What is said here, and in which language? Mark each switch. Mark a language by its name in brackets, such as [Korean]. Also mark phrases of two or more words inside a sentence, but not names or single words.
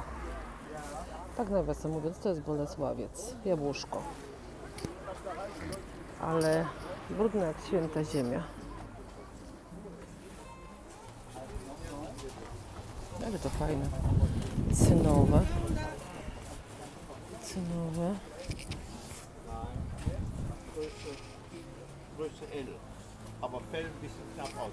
[Polish] Tak nawiasem mówiąc, to jest Bolesławiec, Jabłuszko. Ale brudne jak święta ziemia. Ale to fajne. Cynowe. Cynowe. [German] Größe L, aber fällt ein bisschen knapp aus.